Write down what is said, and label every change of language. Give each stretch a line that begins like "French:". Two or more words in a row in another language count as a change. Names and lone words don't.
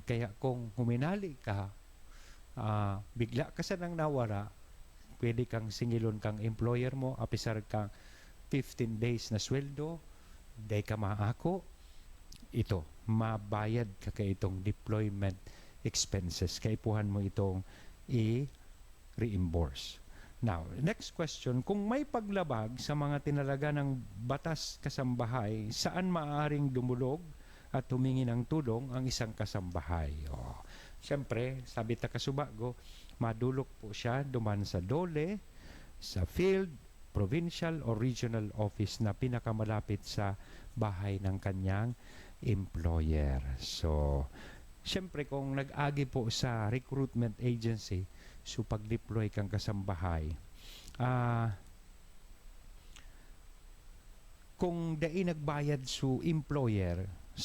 Bikol: Kaya kung huminali ka, bigla ka sa nang nawara, pwede kang singilon kang employer mo, apisar kang 15 days na sweldo, day ka maako, ito, mabayad ka kay itong
English: deployment expenses.
Bikol: Kaipuhan mo itong i-reimburse.
English: Now, next question,
Filipino: kung may paglabag sa mga tinalaga ng batas kasambahay, saan maaaring dumulog at humingi ng tulong ang isang kasambahay?
Bikol: Siyempre, sabi ta kasubago, madulok po siya duman sa DOLE, sa field, provincial or regional office na
Filipino: pinakamalapit sa bahay ng kanyang employer.
Bikol: So, siyempre kung nag-agi po sa
English: recruitment agency,
Bikol: so pag-deploy kang kasambahay, kung dai nagbayad su employer sa